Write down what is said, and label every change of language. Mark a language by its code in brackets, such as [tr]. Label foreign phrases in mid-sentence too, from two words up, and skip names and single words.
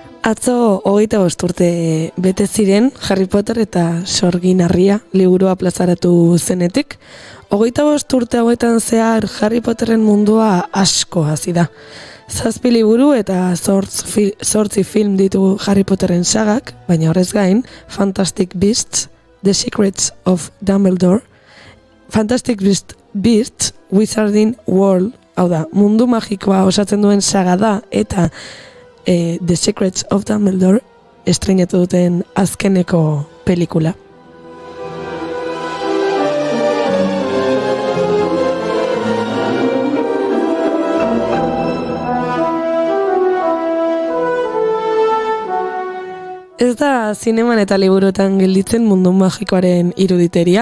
[eu] Atzo 25 urte bete ziren Harry Potter eta Sorgin Harria liburua plazaratu zenetik. 25 urte hauetan zehar Harry Potterren mundua asko hasi da. 7 liburu eta 8 film ditu Harry Potterren sagak, baina horrez gain, Fantastic Beasts, The Secrets of Dumbledore, Fantastic Beasts, Wizarding World, hau da, mundu magikoa osatzen duen saga da, eta The Secrets of Dumbledore estreinatu duten azkeneko pelikula. Ez da zineman eta liburuetan gelditzen mundu magikoaren iruditeria.